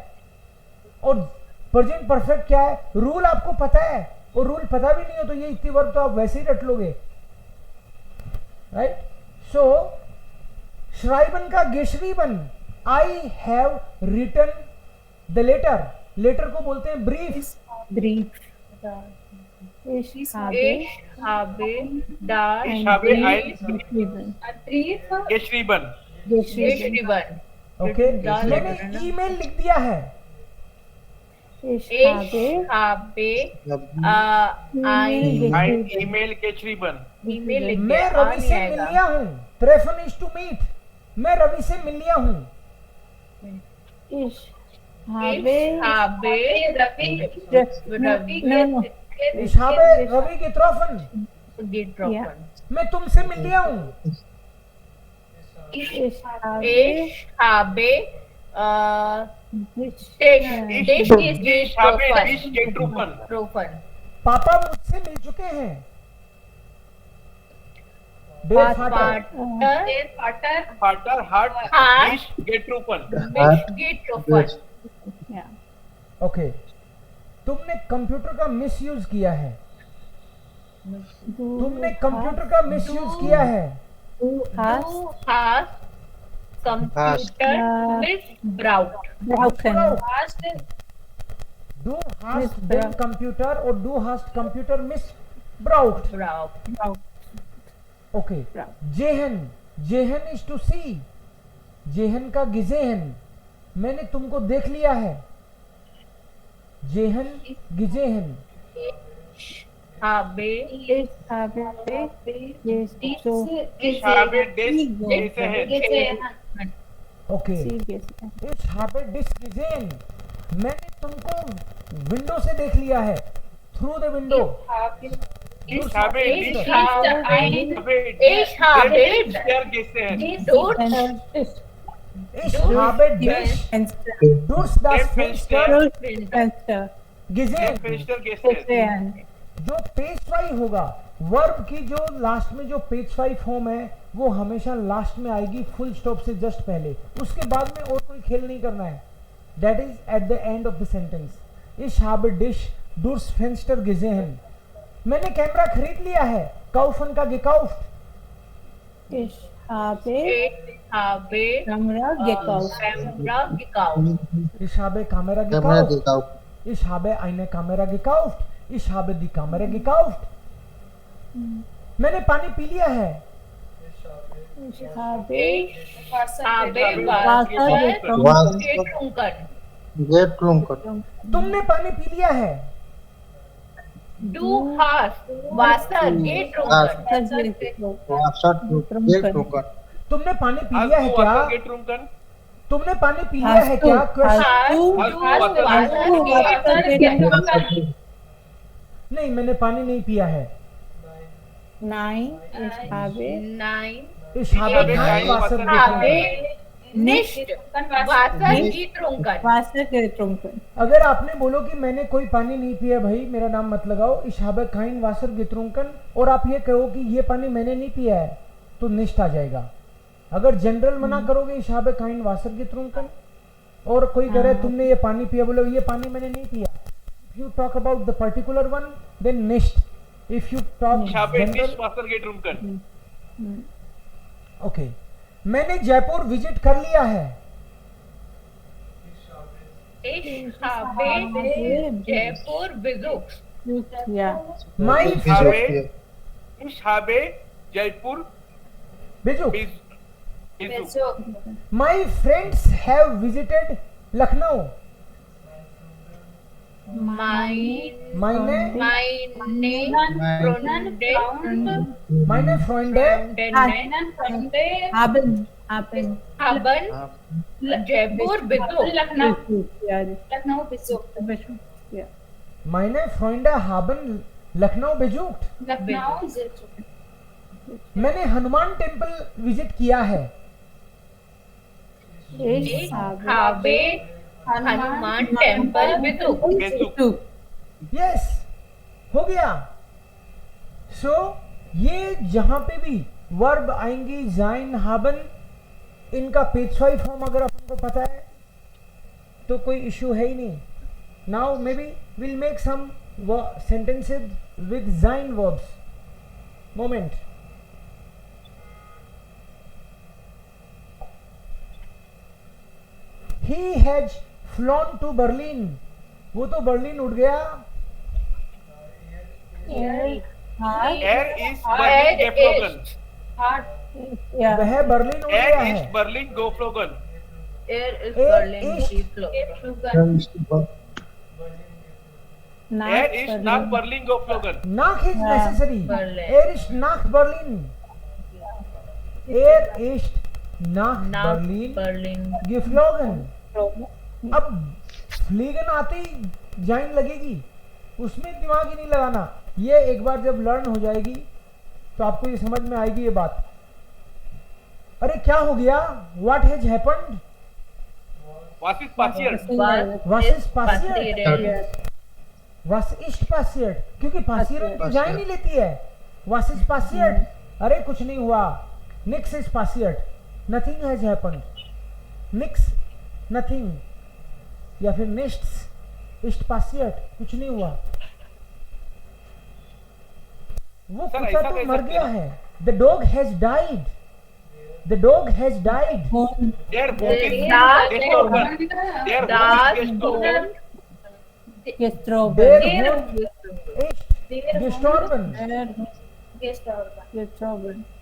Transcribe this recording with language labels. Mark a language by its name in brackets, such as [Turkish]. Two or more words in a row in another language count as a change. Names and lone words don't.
[Hindi] और [English] present perfect [Hindi] क्या है, रूल आपको पता है, और रूल पता भी नहीं हो तो ये इतनी वर्ब तो आप वैसे ही रट लोगे, राइट। सो श्राइबन का geschrieben, [English] I have written the letter, [Hindi] लेटर को बोलते हैं ब्रीफ। [German] Brief. Ich habe Ich habe das Ich habe ein geschrieben. Brief geschrieben. geschrieben. ओके, Da [Hindi] मैंने letter ना। ईमेल लिख दिया है। [German] Ich Ich habe habe E-Mail Ein geschrieben. E-Mail geschrieben. [Hindi] ईमेल लिख मैं दिया, रवि से मिल लिया हूँ, ट्रेफन [English] is to meet, [Hindi] मैं रवि से मिल लिया हूँ। [German] Ich Ich habe habe Ravi [English] no, no. [German] Ich habe रवि getroffen, getroffen. [Hindi] मैं तुमसे मिल लिया हूँ। [German] Ich Ich habe habe dich dich ist Ich habe dich getroffen. getroffen. [Hindi] पापा मुझसे मिल चुके हैं। [German] Der Vater, Der Vater Vater hat Hat dich getroffen. mich getroffen. ja. [Hindi] ओके, तुमने कंप्यूटर का मिसयूज किया है, तुमने कंप्यूटर का मिसयूज किया है। [German] Du hast Du hast Computer missbraucht. [English] broken. [German] Du hast den Computer और du hast Computer missbraucht. Braucht. ओके, Braucht. [Hindi] जेहन, जेहन [English] is to see, [Hindi] जेहन का गिजेहन, मैंने तुमको देख लिया है। [German] sehen gesehen, Habe Ich habe dich so Ich habe dich gesehen. gesehen. ओके। sie gesehen. Ich habe dich gesehen, [Hindi] मैंने तुमको विंडो से देख लिया है, [English] through the window. [German] Ich habe dich Ich habe sehr gesehen. dort Ist Ich habe dich Fenster. durchs das Fenster Fenster. gesehen, Fenster gesehen. Gesehen. [Hindi] जो पेज फाई होगा, वर्ब की जो लास्ट में जो पेज फाई फॉर्म है वो हमेशा लास्ट में आएगी, [English] full stop [Hindi] से जस्ट पहले, उसके बाद में और कोई खेल नहीं करना है। [English] That is at the end of the sentence. [German] Ich habe dich durchs Fenster gesehen, [Hindi] मैंने कैमरा खरीद लिया है, kaufen का gekauft। [German] Ich habe Ich habe Kamera gekauft. Kamera gekauft. Ich habe Kamera gekauft, ich habe eine Kamera gekauft, ich habe die Kamera gekauft। [Hindi] मैंने पानी पी लिया है। [German] Ich habe Ich habe Wasser Wasser getrunken. [Hindi] तुमने पानी पी लिया है। [German] Du hast Wasser getrunken. getrunken. [Hindi] तुमने पानी पी [German] Hast [Hindi] लिया है [German] du [Hindi] क्या? [German] Wasser getrunken? [Hindi] तुमने पानी पी लिया है [German] Hast [Hindi] क्या? [German] du- [English] Question। [German] Du hast Wasser getrunken. [Hindi] नहीं, मैंने पानी नहीं पिया है। [German] Nein, ich habe Nein, Ich habe kein Wasser getrunken। habe nicht Wasser getrunken. Wasser getrunken. [Hindi] अगर आपने बोलो कि मैंने कोई पानी नहीं पिया, भाई मेरा नाम मत लगाओ, [German] Ich habe kein Wasser getrunken, [Hindi] और आप ये कहो कि ये पानी मैंने नहीं पिया है, तो निष्ठ आ जाएगा। अगर जनरल मना करोगे [German] Ich habe kein Wasser getrunken, [Hindi] और कोई कह रहा है तुमने ये पानी पिया, बोलो ये पानी मैंने नहीं पिया। [English] If you talk about the particular one, then nicht. If you talk [German] Ich habe [English] general, [German] nicht Wasser getrunken. ओके। [Hindi] मैंने जयपुर विजिट कर लिया है। [German] Ich habe Jaipur besucht. Ja. [English] My [German] Ich habe Jaipur बिजू, besucht. [English] my friends have visited Lucknow। [German] Meine [Hindi] मैंने Freunde [German] Haben haben Jaipur besucht. Ja, besucht. ja. meine Freunde haben लखनऊ besucht। [Hindi] मैंने हनुमान टेम्पल विजिट किया है। [German] Ich Ich habe habe हनुमान टेम्पल विद [English] Took. [Hindi] यस, हो गया। सो ये जहां पे भी वर्ब आएंगी [German] sein haben, [Hindi] इनका पेशवाई फॉर्म अगर अपन को पता है तो कोई इश्यू है ही नहीं। [English] Now may be will make some sentences with sein verbs. मोमेंट। He has flown to Berlin. [Hindi] वो तो बर्लिन उड़ गया। [German] Er ist Berlin geflogen. [English] Yeah. [Hindi] वह बर्लिन उड़ गया [German] Er [Hindi] है। [German] ist Berlin geflogen. Air is Air Berlin is- geflogen. Er ist nach Berlin geflogen. [English] Nach is Yeah. necessary. [German] Berlin. Er ist nach Berlin. Er ist nach Nach Berlin Berlin. geflogen. [Hindi] अब फ्लीगन आते ही जाइन लगेगी, उसमें दिमाग ही नहीं लगाना। ये एक बार जब लर्न हो जाएगी तो आपको ये समझ में आएगी ये बात। अरे क्या हो गया? [English] What has happened? [German] Was ist passiert? Was ist passiert? passiert? Was ist passiert? [Hindi] क्योंकि passiert तो जाइन ही लेती है। [German] Was ist passiert? [Hindi] अरे कुछ नहीं हुआ। [German] Nix is passiert. [English] Nothing has happened. Nix, nothing, [Hindi] या फिर [German] nichts ist passiert, [Hindi] कुछ नहीं हुआ। वो सर, कुत्ता ऐसा तो कह मर सकते गया हैं [English] है। The dog has died. The dog has died. [German] Der Boot ist Das gestorben. Der Boot Das ist gestorben. Gestorben. Der Hund ist gestorben. Gestorben.